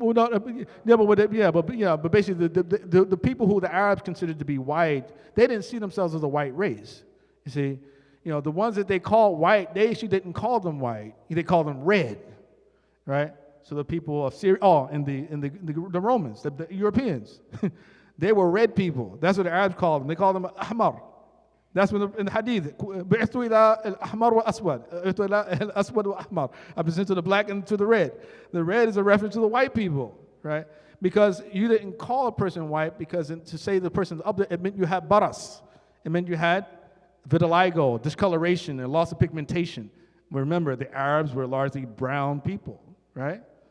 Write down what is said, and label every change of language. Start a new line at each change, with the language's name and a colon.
English: But basically the people who the Arabs considered to be white, they didn't see themselves as a white race. You see, the ones that they called white, they actually didn't call them white. They called them red, right? So the people of Syria, and the Romans, the Europeans, they were red people. That's what the Arabs called them. They called them Ahmar. That's when in the Hadith,
Arabic: بعثت إلى الأحمر والأسود، بعثت إلى الأسود والأحمر.
English: I was sent to the black and to the red. The red is a reference to the white people, right? Because you didn't call a person white, because to say the person's up there, it meant you had baras. It meant you had vitiligo, discoloration, and loss of pigmentation. Remember, the Arabs were largely brown people, right?